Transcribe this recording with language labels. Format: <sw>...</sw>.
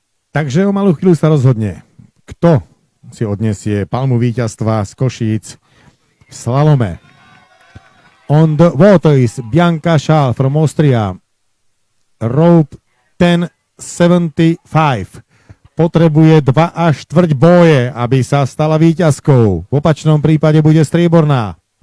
<sk>Takže o malú chvíľu sa rozhodne, kto si odniesie palmu víťazstva z Košíc v slalome.</sk> <en>On the water is Bianca Schal from Austria. Rope 10.75.</en> <sk>Potrebuje 2 a štvrť boje, aby sa stala víťazkou. V opačnom prípade bude strieborná.</sk>